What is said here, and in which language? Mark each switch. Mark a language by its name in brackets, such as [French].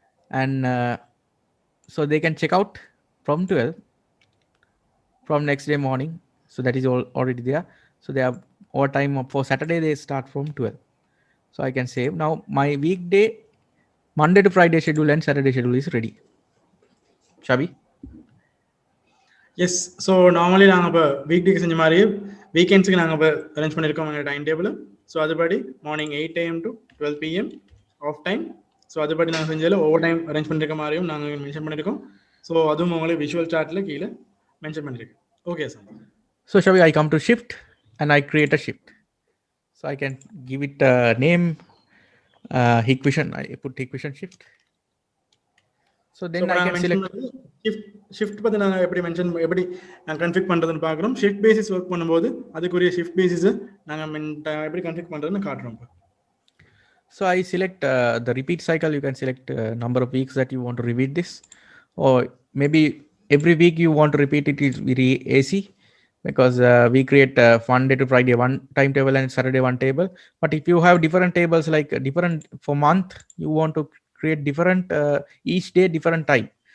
[English] And so they can check out from 12 from next day morning. So that is all already there. So they have overtime for Saturday, they start from 12. So I can save. Now my weekday, Monday to Friday schedule and Saturday schedule is ready. Shabi? [Tamil] Yes so normally நாங்கள் இப்போ வீக்டேக்கு செஞ்ச மாதிரியே வீக்கெண்ட்ஸுக்கு நாங்கள் இப்போ arrange பண்ணியிருக்கோம் எங்கள் time table. So அதுபடி morning 8 AM to 12 PM of time. So அதுபடி நாங்கள் செஞ்சதில் ஓவர் டைம் அரேஞ்ச் பண்ணியிருக்க மாதிரியும் நாங்கள் மென்ஷன் பண்ணியிருக்கோம். ஸோ அதுவும் உங்களுக்கு விஷுவல் சார்ட்டில் கீழே மென்ஷன் பண்ணியிருக்கேன். Okay sir. [English] So shall we, I come to shift and I create a shift. So I can give it a name, equation. I put equation shift. So then I can select. [Tamil] Shift பற்றி நாங்கள் எப்படி நாங்கள் config பண்ணுறதுன்னு பார்க்குறோம். Shift basis work பண்ணும்போது அதுக்குரிய shift பேசிஸை நாங்கள் எப்படி கன்ஃபிக் பண்ணுறதுன்னு காட்டுறோம். [English] So I select the repeat cycle. You can select number of weeks that you want to repeat this, or maybe every week you want to repeat it is very AC, because we create Monday to Friday one timetable and Saturday one table. But if you have different tables, like different for month, you want to create different each day different time.